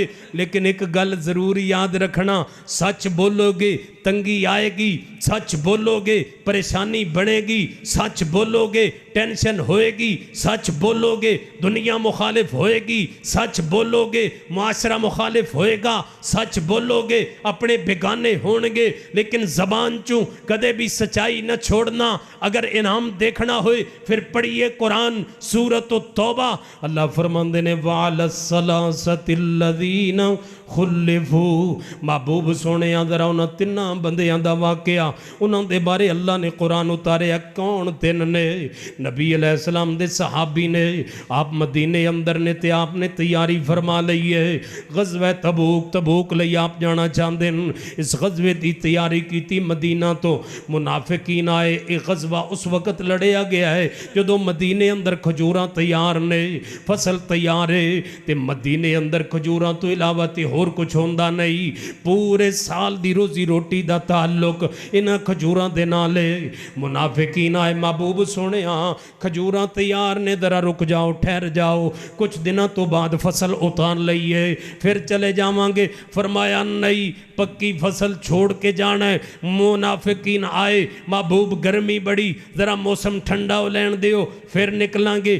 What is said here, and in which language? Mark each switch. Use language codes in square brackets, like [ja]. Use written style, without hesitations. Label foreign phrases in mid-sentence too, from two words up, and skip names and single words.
[ur] لیکن ایک گل ضروری یاد رکھنا، سچ بولو گے تنگی آئے گی، سچ بولو گے پریشانی بڑھے گی، سچ بولو گے ٹینشن ہوئے گی، سچ بولو گے دنیا مخالف ہوئے گی، سچ بولو گے معاشرہ مخالف ہوئے گا، سچ بولو گے اپنے بیگانے ہونگے، لیکن [pa] زبان چوں کدے بھی [ur] سچائی نہ چھوڑنا۔ [pa] اگر انعام دیکھنا ہوئے پھر پڑھیے قرآن سورۃ التوبہ، اللہ فرماندے نے [ar] وَعَلَى الثَّلَاثَةِ الَّذِينَ خُلِّفُوا، [pa] محبوب سونے ذرا انہاں تنہ بندیاں دا واقعہ انہاں دے بارے اللہ نے قرآن اتارے۔ کون تین نے؟ نبی علیہ السلام دے صحابی نے، آپ مدینے اندر نے تے آپ نے تیاری فرما لئی ہے، غزوہ تبوک لئی [ur] آپ جانا چاہتے ہیں۔ [pa] اس غزوے دی تیاری کی تھی مدینہ تو منافقین آئے، ایک غزوہ اس وقت لڑیا گیا ہے جدو مدینے اندر کھجوراں تیار نے، فصل تیار ہے تے مدینے اندر کھجوراں تو علاوہ تے اور کچھ ہوندہ نہیں، پورے سال دی روزی روٹی دا تعلق انہاں کھجوراں دے نالے۔ منافقین آئے، محبوب سونے ہاں کھجوراں تیار نے، ذرا رک جاؤ ٹھہر جاؤ، کچھ دنوں تو بعد فصل اتار لئیے پھر چلے جاواں گے۔ [ur] فرمایا نہیں، پکی فصل چھوڑ کے جانا ہے۔ [pa] منافقین آئے، محبوب گرمی بڑی، ذرا موسم ٹھنڈا ہو لین دیو پھر نکلیں گے۔